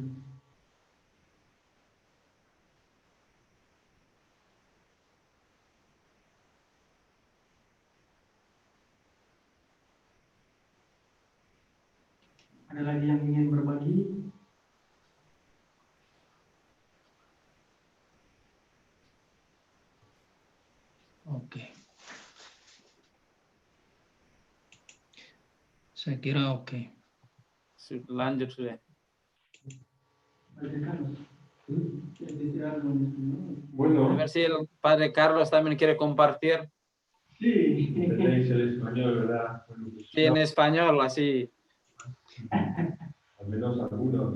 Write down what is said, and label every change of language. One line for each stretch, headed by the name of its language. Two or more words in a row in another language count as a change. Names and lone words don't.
Indonesian: Ada lagi yang ingin berbagi? Oke. Saya kira oke. Lanjut sudah.
Spanish: Bueno, A ver si el Padre Carlos también quiere compartir. Sí. entendéis el español, ¿verdad? Bueno, pues, Sí, en español, así. al menos algunos.